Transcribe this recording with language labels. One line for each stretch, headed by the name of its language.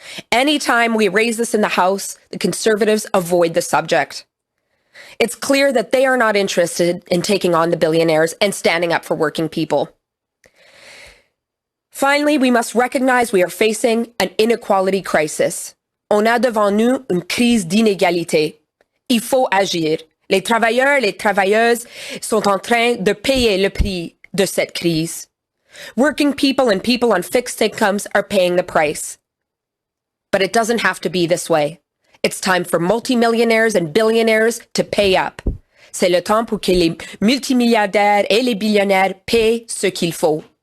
English: Anytime we raise this in the House, the Conservatives avoid the subject. It's clear that they are not interested in taking on the billionaires and standing up for working people. Finally, we must recognize we are facing an inequality crisis.
French: On a devant nous une crise d'inégalité. Il faut agir. Les travailleurs et les travailleuses sont en train de payer le prix de cette crise.
English: Working people and people on fixed incomes are paying the price. But it doesn't have to be this way. It's time for multimillionaires and billionaires to pay up.
French: C'est le temps pour que les multimilliardaires et les billionnaires paient ce qu'il faut.